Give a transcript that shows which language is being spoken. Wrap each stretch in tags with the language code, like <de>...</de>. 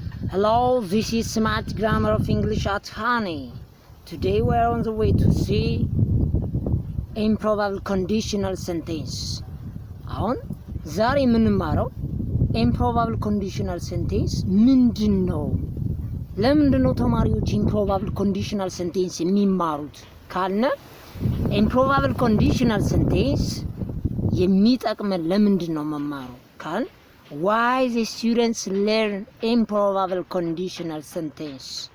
<en>Hello, this is Smart Grammar of English at Honey. Today we are on the way to see improbable conditional sentence.</en> <am>አሁን ዛሬ የምንማረው improbable conditional sentence ምንድነው? ለምንድነው ተማሪዎች improbable conditional sentence የሚማሩት ካልነ improbable conditional sentence የሚጠቅመን ለምንድነው መማሩ ካል</am> <en>Why the students learn improbable conditional sentence?</en>